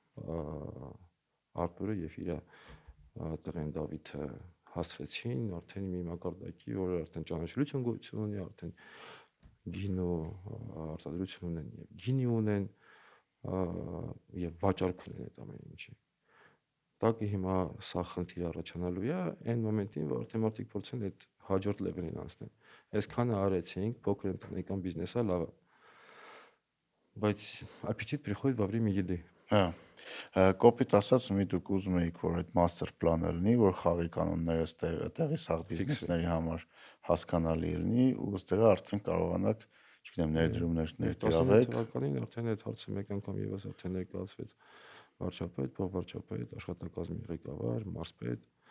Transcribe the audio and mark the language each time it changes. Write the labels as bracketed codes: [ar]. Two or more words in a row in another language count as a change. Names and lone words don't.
[hy] Արտուրը եւ իր տղեն Դավիթը հասցրեցին արդեն մի մակարդակի, որը արդեն ճանաչելիություն գոյություն ունի, արդեն գինու արտադրություն ունեն եւ գինի ունեն եւ վաճառք ունեն այդ ամեն ինչի։ Տակի հիմա սա խնդիր առաջանալու է այն մոմենտին, որ արդեն մարդիկ փորձեն այդ հաջորդ level-ին անցնել։ Այսքանը արեցինք, փոքր ընտանեկան բիզնեսը լավ է։ Բայց [ru] аппетит приходит во время еды։ [hy] Հա։ Կոպիտ ասած, մի դուք ուզում եք, որ այդ [en] master plan- [hy] ը լինի, որ խաղի կանոնները տեղի սաղ բիզնեսների համար հասկանալի լինի, ու ըստեղ արդեն կարողանաք, չգիտեմ, ներդրումներ ներգրավեք։ Թվականին արդեն այդ հարցը մեկ անգամ եւս արդեն ներկայացվեց վարչապետ, փոխվարչապետ, աշխատակազմի ղեկավար, մարզպետ